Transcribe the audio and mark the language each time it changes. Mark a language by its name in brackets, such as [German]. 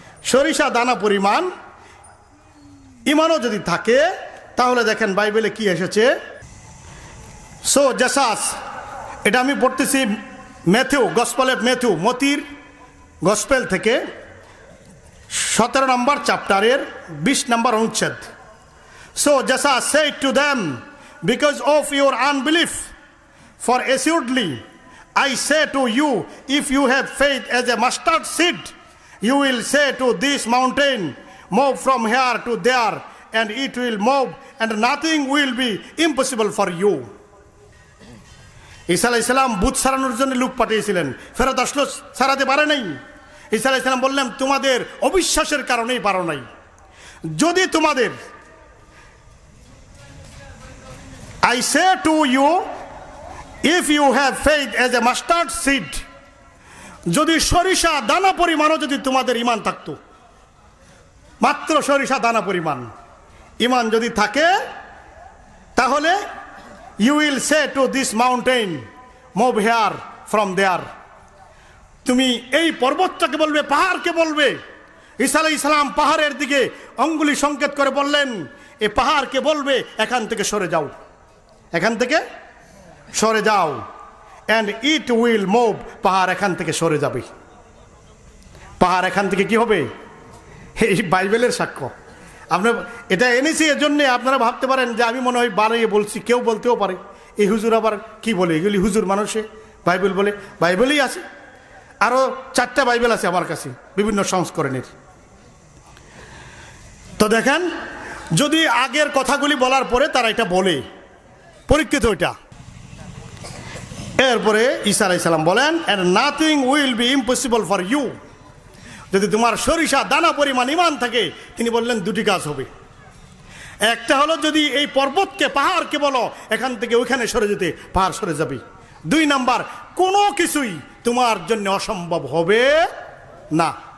[Bangla] সরিষা দানা পরিমাণ ইমানও যদি থাকে, তাহলে দেখেন বাইবেলে কি এসেছে। সো জেসাস, এটা আমি পড়তেছি ম্যাথিউ, গসপেল অফ ম্যাথিউ, মতির গসপেল থেকে 17 নম্বর চ্যাপ্টারের 20 নম্বর অনুচ্ছেদ। [English] So Jesus said to them, because of your unbelief, for assuredly I say to you, if you have faith as a mustard seed, you will say to this mountain, move from here to there, and it will move, and nothing will be impossible for you. [Bangla] ঈসা আলাইহিস সালাম ভূত সারানোর জন্য লোক পাঠিয়েছিলেন, ফেরত আসলো, সারাতে পারে নাই। ঈসা আলাইহিস সালাম বললেন, তোমাদের অবিশ্বাসের কারণেই পারো নাই। যদি তোমাদের, [English] I say to you, if you have faith as a mustard seed, [Bangla] যদি সরিষা দানা পরিমাণও যদি তোমাদের ইমান থাকতো, মাত্র সরিষা দানা পরিমাণ ইমান যদি থাকে, তাহলে [English] you will say to this mountain, move here from there. [Bangla] তুমি এই পর্বতটাকে বলবে, পাহাড়কে বলবে। ঈসা আলাইহিস সালাম পাহাড়ের দিকে আঙ্গুলি সংকেত করে বললেন, এই পাহাড়কে বলবে, এখান থেকে সরে যাও, এখান থেকে সরে যাও, [English] and it will move, [Bangla] পাহাড় এখান থেকে সরে যাবে। পাহাড় এখান থেকে কি হবে? এই বাইবেলের সাক্ষ্য। আপনার এটা এনেছি এজন্য আপনারা ভাবতে পারেন যে আমি মনে হয় বাড়িয়ে বলছি, কেউ বলতেও পারে এই হুজুর আবার কি বলে, এগুলি হুজুর মানুষে বাইবেল বলে। বাইবেলই আছে, আরো 4টা বাইবেল আছে আমার কাছে বিভিন্ন সংস্করণের। তো দেখেন, যদি আগের কথাগুলি বলার পরে তারা এটা বলে, পরীক্ষিত এটা। এরপরে ঈসা আলাইহিস সালাম বলেন, [English] and nothing will be impossible for you. [Bangla] যদি তোমার সরিষা দানা পরিমাণ ইমান থাকে, তিনি বললেন দুটি কাজ হবে। একটা হলো, যদি এই পর্বতকে, পাহাড়কে বলো এখান থেকে ওইখানে সরে যেতে, পাহাড় সরে যাবে। 2 নাম্বার, কোনো কিছুই তোমার জন্য অসম্ভব হবে না।